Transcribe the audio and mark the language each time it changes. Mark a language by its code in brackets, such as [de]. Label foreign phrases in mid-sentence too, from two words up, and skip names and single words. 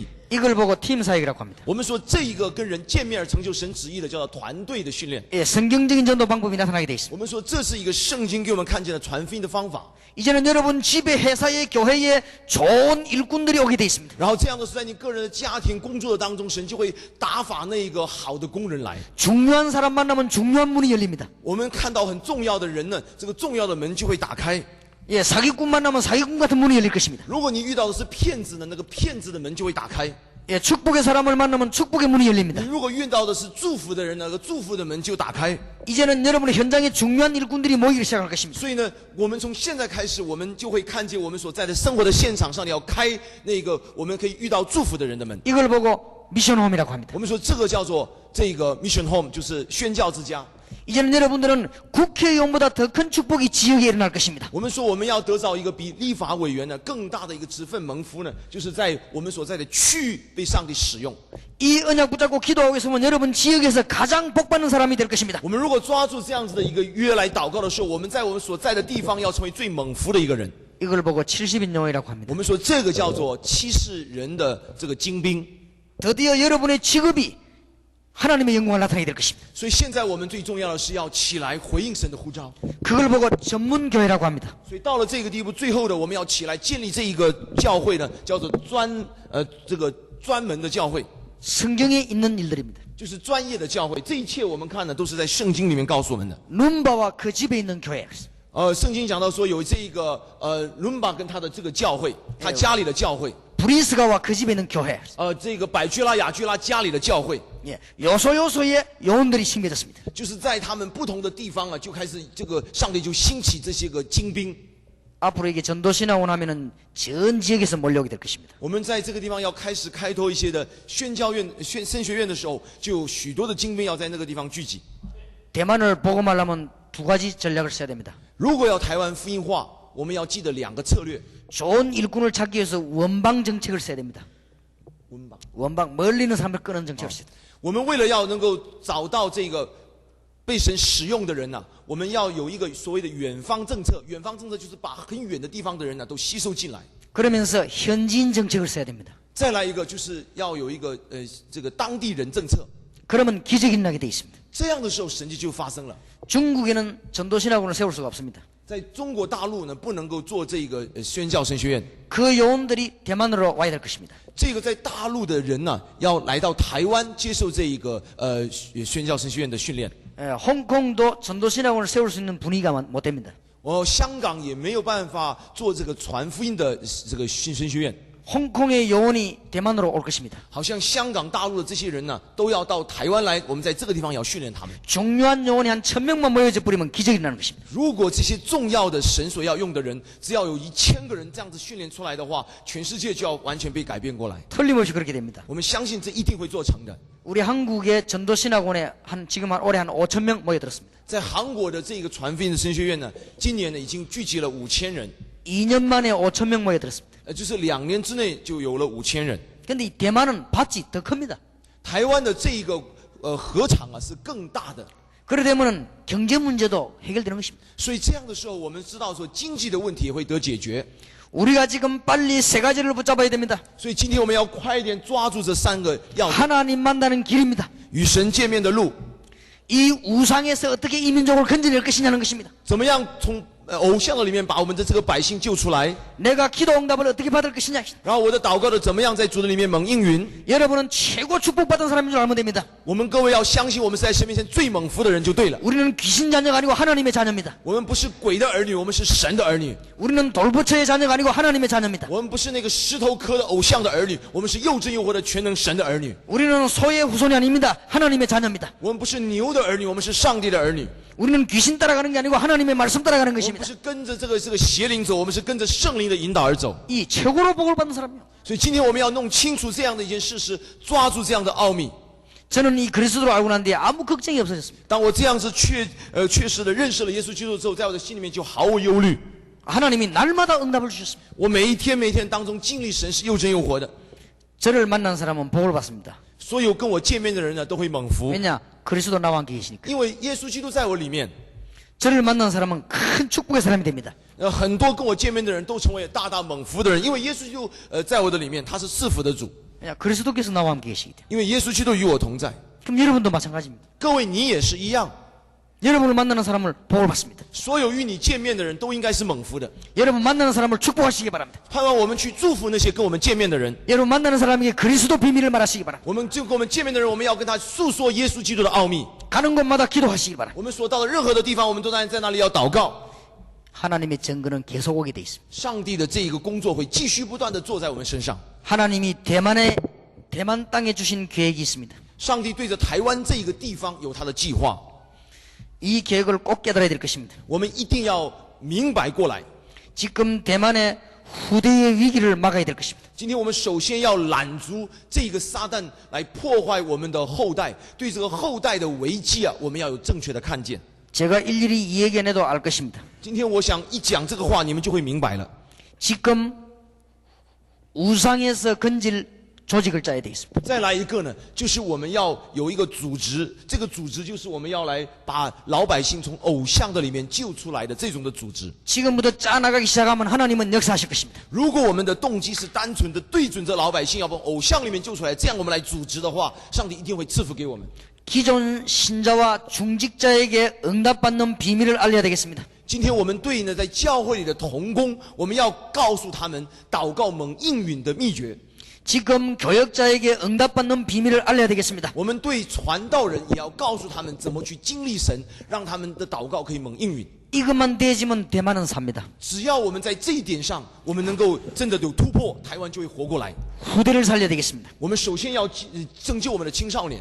[ko] 이걸 보고 팀 사역이라고 합니다. [zh] 我们说这一个跟人见面而成就神旨意的，叫做团队的训练。 [ko] 예, 성경적인 전도 방법이 나타나게 돼 있습니다. [zh] 我们说这是一个圣经给我们看见的传福音的方法。 [ko] 이제는 여러분 집에 회사에 교회에 좋은 일꾼들이 오게 돼 있습니다. [zh] 然后这样的是在你个人的家庭工作的当中，神就会打发那一个好的工人来。 [ko] 중요한 사람 만나면 중요한 문이 열립니다. [zh] 我们看到很重要的人呢，这个重要的门就会打开。 [ko] 예, 사기꾼 만나면 사기꾼 같은 문이 열릴 것입니다. [zh] 如果你遇到的是骗子呢，那个骗子的门就会打开。 [ko] 예, 축복의 사람을 만나면 축복의 문이 [zh] 你 [ko] 열립니다. [zh] 如果遇到的是祝福的人，那个祝福的门就打开。 [ko] 이제는 여러분의 현장에 중요한 일꾼들이 모이기 시작할 것입니다. [zh] 所以呢，我们从现在开始，我们就会看见我们所在的生活的现场上，要开那个我们可以遇到祝福的人的门。 [ko] 이걸 보고 미션홈이라고 합니다. [zh] 我们说这个叫做这个 [en] mission home， [zh] 就是宣教之家。 [ko] 이제는 여러분들은 국회의원보다 더 큰 축복이 지역에 일어날 것입니다. [zh] 我们说我们要得到一个比立法委员呢更大的一个职分蒙福呢，就是在我们所在的区域被上帝使用。 [ko] 이 언약 붙잡고 기도하고 있으면 여러분 지역에서 가장 복받는 사람이 될 것입니다. [zh] 我们如果抓住这样子的一个约来祷告的时候，我们在我们所在的地方要成为最蒙福的一个人。 [ko] 이걸 보고 70인용이라고 합니다. [zh] 我们说这个叫做70人的这个精兵。 [ko] 드디어 여러분의 직업이 하나님의 영광을 나타내게 될 것입니다. [zh] 所以现在我们最重要的是要起来回应神的呼召。 [ko] 그걸 보고 전문교회라고 합니다. [zh] 所以到了这个地步，最后的我们要起来建立这一个教会呢，叫做这个专门的教会， [ko] 성경에 있는 일들입니다. [zh] 就是专业的教会。这一切我们看呢，都是在圣经里面告诉我们的。 [ko] 눈바와 그 집에 있는 교회. [zh] 圣经讲到说有这个伦巴跟他的这个教会，他家里的教会， [ko] 브리스가와 그 집에 있는 교회. [zh] 这个百居拉雅居拉家里的教会， [ko] 예, 요소요소에 요원들이 심겨졌습니다. [zh] 就是在他们不同的地方啊，就开始这个上帝就兴起这些个精兵。 [ko] 앞으로 이게 전도신학원 하면은 전 지역에서 몰려오게 될 것입니다. [zh] 我们在这个地方要开始开拓一些的宣教院、神学院的时候，就有许多的精兵要在那个地方聚集。 [ko] 대만을 복음하려면 두 가지 전략을 써야 됩니다. [zh] 如果要台湾福音化，我们要记得2个策略。 [ko] 좋은 일꾼을 찾기 위해서 원방 정책을 써야 됩니다. 원방 멀리 있는 사람을 끄는 정책을 써야 됩니다. [zh] 我们为了要能够找到这个被神使用的人呢、我们要有一个所谓的远方政策。远方政策就是把很远的地方的人呢都吸收进来。 [ko] 그러면서 현지인 정책을 써야 됩니다. [zh] 再来一个就是要有一个这个当地人政策。 [ko] 그러면 기적이 일어나게 돼 있습니다. [zh] 这样的时候神迹就发生了。 [ko] 중국에는 전도신학원을 세울 수가 없습니다. [zh] 在中国大陆呢，不能够做这个宣教神学院。 [ko] 그 요원들이 대만으로 와야 될 것입니다. [zh] 这个在大陆的人呢，要来到台湾接受这一个宣教神学院的训练。 [ko] 홍콩도 전도신학원을 세울 수 있는 분위기가 못 됩니다. [zh] 香港也没有办法做这个传福音的这个神学院。 [ko] 홍콩의 요원이 대만으로 올 것입니다. [zh] 好像香港、大陆的这些人呢，都要到台湾来，我们在这个地方也要训练他们。 [ko] 중요한 요원이 한 1000명만 모여져 버리면 기적이 일어나는 것입니다. [zh] 如果这些重要的神所要用的人，只要有1000个人这样子训练出来的话，全世界就要完全被改变过来。 [ko] 틀림없이 그렇게 됩니다. [zh] 我们相信这一定会做成的。 [ko] 우리 한국의 전도신학원에 지금 올해 한 5000명 모여들었습니다. [zh] 在韩国的这个传福音的神学院呢，今年呢已经聚集了5000人， [ko] 2년 만에 5000명 모여들었습니다. [zh] 就是2年之内就有了5000人。 [ko] 근데 이 대만은 밭이 더 큽니다. [zh] 台湾的这一个禾场啊是更大的， [ko] 그래 되면은 경제 문제도 해결되는 것입니다. [zh] 所以这样的时候，我们知道说经济的问题也会得解决。 [ko] 우리가 지금 빨리 세 가지를 붙잡아야 됩니다. [zh] 所以今天我们要快一点抓住这3个要 [ko] 하나님 만나는 길입니다. [zh] 与神见面的路， [ko] 이 우상에서 어떻게 이 민족을 건져낼 것이냐는 것입니다. [zh] 怎么样从偶像的里面把我们的这个百姓救出来， [ko] 내가 기도 응답을 어떻게 받을 것이냐. [zh] 然后我的祷告的怎么样在主的里面蒙应允。 [ko] 여러분은 최고 축복받은 사람인 줄 알면 됩니다. [zh] 我们各位要相信，我们是在神面前最蒙福的人就对了。 [ko] 우리는 귀신 자녀가 아니고 하나님의 자녀입니다. [zh] 我们不是鬼的儿女，我们是神的儿女。 [ko] 우리는 돌부처의 자녀가 아니고 하나님의 자녀입니다. [zh] 我们不是那个石头刻的偶像的儿女，我们是又真又活的全能神的儿女。 [ko] 우리는 소의 후손이 아닙니다. 하나님의 자녀입니다. [zh] 我们不是牛的儿女，我们是上帝的儿女。 [ko] 우리는 귀신 따라가는 게 아니고 하나님의 말씀 따라가는 [zh] 我们不 [ko] 것입니다. [zh] 是跟着这个邪灵走，我们是跟着圣灵的引导而走。 [ko] 이 최고로 복을 받는 사람이요. [zh] 所以今天我们要弄清楚这样的一件事实，抓住这样的奥秘。 [ko] 저는 이 그리스도를 알고 난 뒤에 아무 걱정이 없어졌습니다. [zh] 当我这样子确实的认识了耶稣基督之后，在我的心里面就毫无忧虑。 [ko] 하나님이 날마다 응답을 주셨습니다. [zh] 我每一天当中经历神是又真又活的。 [ko] 저를 만난 사람은 복을 받습니다. [zh] 所有跟我见面的人呢，都会蒙福， [ko] 왜냐? 그리스도 나와 함께 계시니까. [zh] 因为耶稣基督在我里面。 [ko] 저를 만난 사람은 큰 축복의 사람이 됩니다. [zh] 很多跟我见面的人都成为大大蒙福的人，因为耶稣基督在我的里面，他是赐福的主。 [ko] 왜냐? 그리스도께서 나와 함께 계시기 때문에. [zh] 因为耶稣基督与我同在。 [ko] 그럼 여러분도 마찬가지입니다. [zh] 各位，你也是一样。 [ko] 여러분을 만나는 사람을 복을 받습니다. [zh] 所有与你见面的人都应该是蒙福的。 [ko] 여러분 만나는 사람을 축복하시기 바랍니다. [zh] 盼望我们去祝福那些跟我们见面的人。 [ko] 여러분 만나는 사람에게 그리스도 비밀을 말하시기 바랍니다. [zh] 我们就跟我们见面的人，我们要跟他诉说耶稣基督的奥秘。 [ko] 가는 곳마다 기도하시기 바랍니다. [zh] 我们所到的任何的地方，我们都在那里要祷告。 [ko] 하나님의 증거는 계속 오게 돼 있습니다. [zh] 上帝的这一个工作会继续不断的做在我们身上。 [ko] 하나님이 대만 땅에 주신 계획이 있습니다. [zh] 上帝对着台湾这一个地方有他的计划， [ko] 이 계획을 꼭 깨달아야 될 것입니다. [zh] 我们一定要明白过来。 [ko] 지금 대만의 후대의 위기를 막아야 될 것입니다. [zh] 今天我们首先要拦阻这个撒旦来破坏我们的后代，对这个后代的危机啊，我们要有正确的看见。 [ko] 제가 일일이 이 얘기 안 해도 알 것입니다. [zh] 今天我想一讲这个话，你们就会明白了。 [ko] 지금 우상에서 건질 조직을 짜야 돼 있습니다. [zh] 再来一个呢，就是我们要有一个组织，这个组织就是我们要来把老百姓从偶像的里面救出来的这种的组织。 [ko] 지금부터 짜나가기 시작하면 하나님은 역사하실 것입니다. [zh] 如果我们的动机是单纯的对准着老百姓，要把偶像里面救出来，这样我们来组织的话，上帝一定会赐福给我们。 [ko] 기존 신자와 중직자에게 응답받는 비밀을 알려야 되겠습니다. [zh] 今天我们对应的在教会里的同工，我们要告诉他们祷告蒙应允的秘诀。 [ko] 지금 교역자에게 응답받는 비밀을 알려야 되겠습니다. [zh] 我们对传道人也要告诉他们怎么去经历神，让他们的祷告可以蒙应允。 [ko] 이것만 되지면 대만은 삽니다. [zh] 只要我们在这一点上，我们能够真的有突破，台湾就会活过来。 [ko] 후대를 살려야 되겠습니다. [zh] 我们首先要拯救我们的青少年，